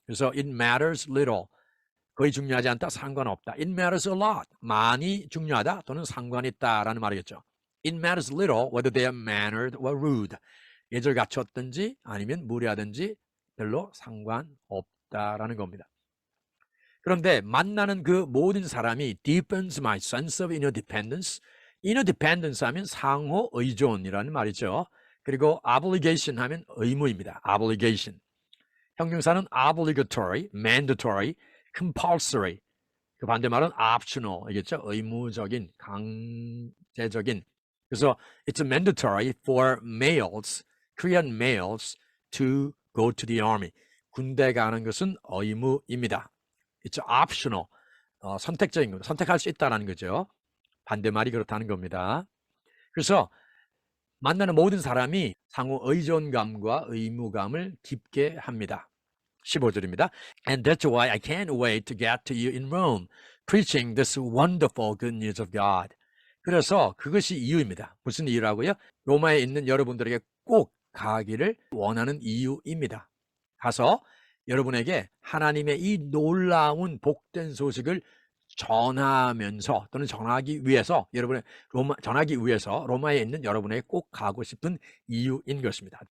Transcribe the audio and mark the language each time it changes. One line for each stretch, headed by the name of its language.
Korean: 그래서
English: it matters little,
Korean: 거의 중요하지 않다, 상관없다.
English: It matters a lot,
Korean: 많이 중요하다 또는 상관이 있다라는 말이겠죠.
English: It matters little whether they are mannered or rude,
Korean: 예절 갖췄든지 아니면 무례하든지 별로 상관없다라는 겁니다. 그런데 만나는 그 모든 사람이
English: deepens my sense of interdependence.
Korean: interdependence 하면 상호 의존이라는 말이죠. 그리고 obligation 하면 의무입니다.
English: obligation.
Korean: 형용사는
English: obligatory, mandatory, compulsory.
Korean: 그 반대말은 optional이겠죠. 의무적인, 강제적인. 그래서
English: it's mandatory for males, Korean males to go to the army.
Korean: 군대 가는 것은 의무입니다.
English: It's optional.
Korean: 선택적인 겁니다. 선택할 수 있다는 거죠. 반대말이 그렇다는 겁니다. 그래서 만나는 모든 사람이 상호 의존감과 의무감을 깊게 합니다. 15절입니다.
English: And that's why I can't wait to get to you in Rome, preaching this wonderful good news of God.
Korean: 그래서 그것이 이유입니다. 무슨 이유라고요? 로마에 있는 여러분들에게 꼭 가기를 원하는 이유입니다. 가서 여러분에게 하나님의 이 놀라운 복된 소식을 전하면서 또는 전하기 위해서 전하기 위해서 로마에 있는 여러분에게 꼭 가고 싶은 이유인 것입니다.